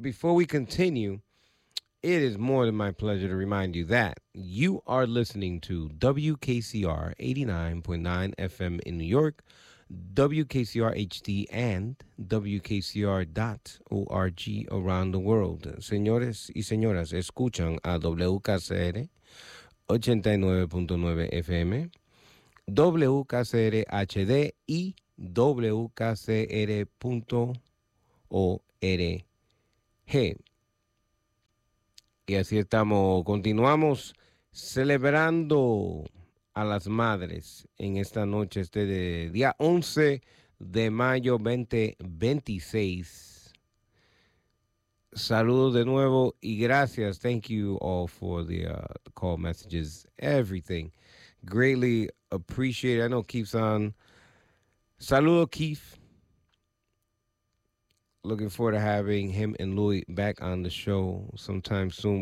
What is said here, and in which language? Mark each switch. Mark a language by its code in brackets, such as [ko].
[en] Before we continue, it is more than my pleasure to remind you that you are listening to WKCR 89.9 FM in New York, WKCR HD, and WKCR.org around the world. [es] Señores y señoras, escuchan a WKCR 89.9 FM, WKCR HD y WKCR.org. Y así estamos, continuamos celebrando a las madres en esta noche, este de día 11 de mayo 2026. Saludos de nuevo y gracias. [en] Thank you all for the call messages, everything. Greatly appreciate it. I know Keith's on. [es] Saludos, [en] Keith. Looking forward to having him and Louis back on the show sometime soon.